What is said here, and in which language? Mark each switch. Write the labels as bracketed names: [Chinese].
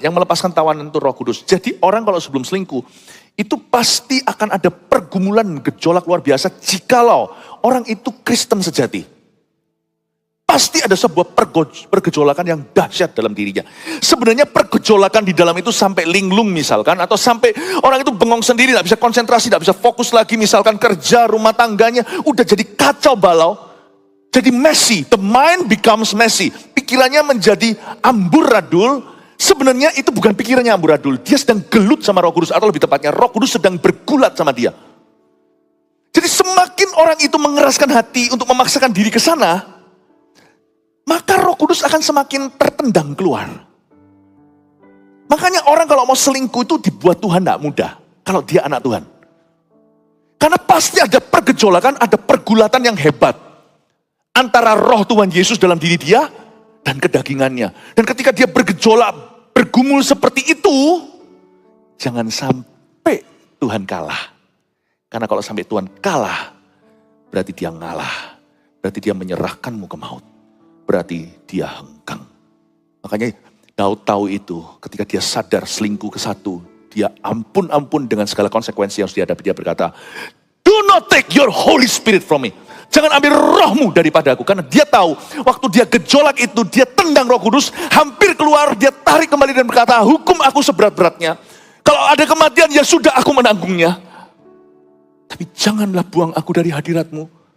[Indonesian] Yang melepaskan tawanan itu Roh Kudus. Jadi orang kalau sebelum selingkuh, itu pasti akan ada pergumulan gejolak luar biasa jikalau orang itu Kristen sejati. Pasti ada sebuah pergejolakan yang dahsyat dalam dirinya. Sebenarnya pergejolakan di dalam itu sampai linglung misalkan. Atau sampai orang itu bengong sendiri, gak bisa konsentrasi, gak bisa fokus lagi. Misalkan kerja, rumah tangganya, udah jadi kacau balau. Jadi [English] messy, the mind becomes messy. [Indonesian] Pikirannya menjadi amburadul. Sebenarnya itu bukan pikirannya amburadul. Dia sedang gelut sama Roh Kudus. Atau lebih tepatnya Roh Kudus sedang bergulat sama dia. Jadi semakin orang itu mengeraskan hati untuk memaksakan diri ke sana, maka Roh Kudus akan semakin tertendang keluar. Makanya orang kalau mau selingkuh itu dibuat Tuhan tidak mudah, kalau dia anak Tuhan. Karena pasti ada pergejolakan, ada pergulatan yang hebat antara roh Tuhan Yesus dalam diri dia dan kedagingannya. Dan ketika dia bergejolak, bergumul seperti itu, jangan sampai Tuhan kalah. Karena kalau sampai Tuhan kalah, berarti dia ngalah. Berarti dia menyerahkanmu ke maut. Berarti dia hengkang. Makanya Daud tahu itu ketika dia sadar selingkuh ke satu. Dia ampun dengan segala konsekuensi yang harus dihadapi. Dia berkata, [English] do not take your Holy Spirit from me. [Indonesian] Jangan ambil rohmu daripada aku. Karena dia tahu waktu dia gejolak itu, dia tendang Roh Kudus, hampir keluar, dia tarik kembali dan berkata, hukum aku seberat-beratnya. Kalau ada kematian ya sudah aku menanggungnya. Tapi janganlah buang aku dari hadiratmu.